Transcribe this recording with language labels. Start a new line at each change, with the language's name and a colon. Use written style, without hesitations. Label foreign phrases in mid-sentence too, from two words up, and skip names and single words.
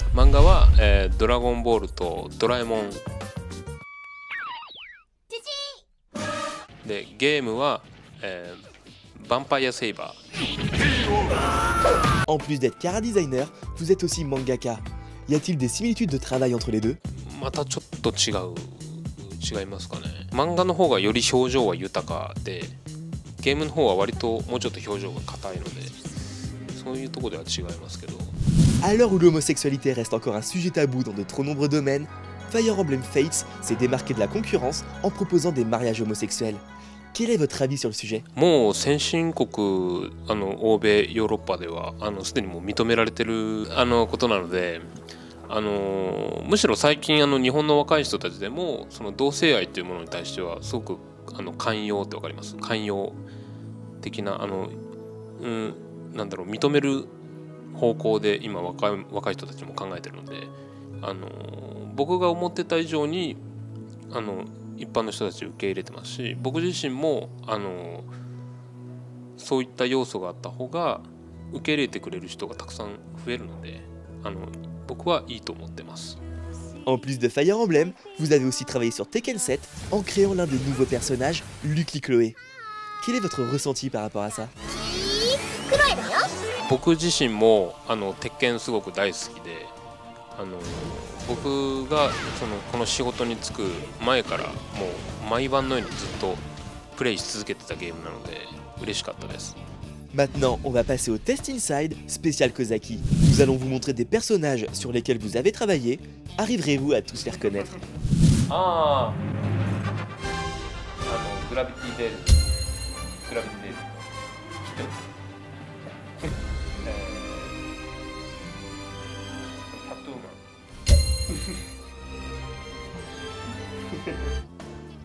Japanese: Manga wa Dragon Ball to Doraemon. De game wa Vampire Saber.
French: En plus d'être
English: chara designer,
French: vous êtes aussi mangaka. Y a-t-il des similitudes de travail entre les deux?
Japanese: またちょっと違いますかね。漫画の方がより表情は豊かで、ゲームの方は割ともうちょっと表情が硬いので、そういうところでは違いますけど。
French: À l'heure où l'homosexualité reste encore un sujet tabou dans de trop nombreux domaines, Fire Emblem Fates s'est démarqué de la concurrence en proposant des mariages homosexuels. Quel est votre avis sur le sujet?
Japanese: もう先進国欧米ヨーロッパではすでにもう認められてることなので、むしろ最近日本の若い人たちでもその同性愛というものに対してはすごく寛容ってわかります？寛容的ななんだろう、認める方向で今若い人たちも考えてるので、僕が思ってた以上に一般の人たち受け入れてますし、僕自身もそういった要素があった方が受け入れてくれる人がたくさん増えるので、僕はいいと思ってます。
French: En plus de Fire Emblem, vous avez aussi travaillé sur Tekken 7 en créant l'un des nouveaux personnages, Lucky Chloé. Quel est votre ressenti par rapport à ça?
Japanese: 僕自身も鉄拳すごく大好きで、僕がこの仕事に就く前からもう毎晩のようにずっとプレイし続けてたゲームなので嬉しかったです。
French: Maintenant, on va passer au test inside spécial Kozaki. Nous allons vous montrer des personnages sur lesquels vous avez travaillé. Arriverez-vous à tous les reconnaître? Ah, Gravity Dead. Gravity Dead.
Japanese: タトゥーマン。